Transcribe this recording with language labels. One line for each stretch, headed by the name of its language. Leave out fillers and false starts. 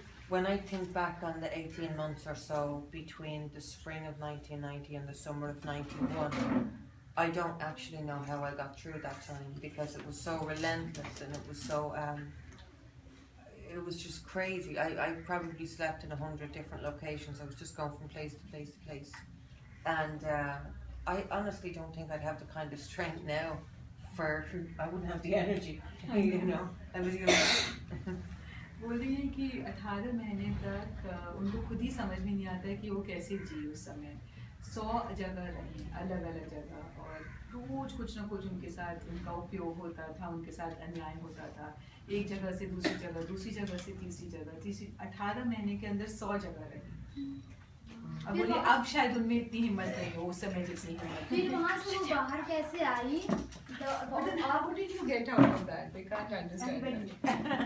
English: When I think back on the 18 months or so between the spring of 1990 and the summer of 91, I don't actually know how I got through that time, because it was so relentless and it was so it was just crazy. I probably slept in 100 different locations. I was just going from place to place to place, and I honestly don't think I'd have the kind of strength now for. I wouldn't have the energy, you know. I was
Hindi: बोल रही है कि 18 महीने तक उनको खुद ही समझ में नहीं आता है कि वो कैसे जी उस समय 100 जगह रही, अलग अलग जगह, और रोज कुछ ना कुछ उनके साथ उनका उपयोग होता था, उनके साथ अन्याय होता था, एक जगह से दूसरी जगह, दूसरी जगह से तीसरी जगह, 18 महीने के अंदर 100 जगह रही। अब बोलिए अब शायद उनमें इतनी हिम्मत नहीं हो, उस समय जितनी हिम्मत। फिर वहाँ से वो बाहर कैसे आई?
English: How did you get out of that? They can't understand that.